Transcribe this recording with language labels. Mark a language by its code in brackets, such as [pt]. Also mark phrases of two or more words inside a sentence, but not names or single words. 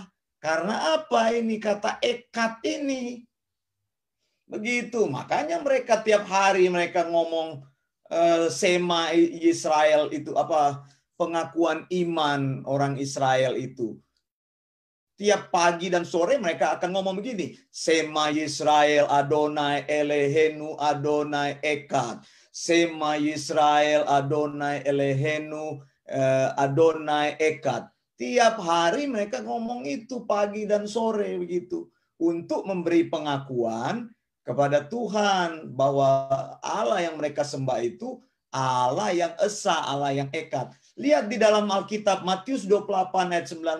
[id] Karena apa ini kata ekat ini? Begitu, makanya mereka tiap hari mereka ngomong [he] Sema Israel [id] itu apa, pengakuan iman orang Israel itu. Tiap pagi dan sore mereka akan ngomong begini, [he] שמע ישראל אדוני אלוהינו אדוני אחד. שמע ישראל אדוני אלוהינו אדוני אחד. [id] Tiap hari mereka ngomong itu pagi dan sore begitu untuk memberi pengakuan kepada Tuhan bahwa Allah yang mereka sembah itu Allah yang esa, Allah yang echad. Lihat di dalam Alkitab Matius 28 ayat 19.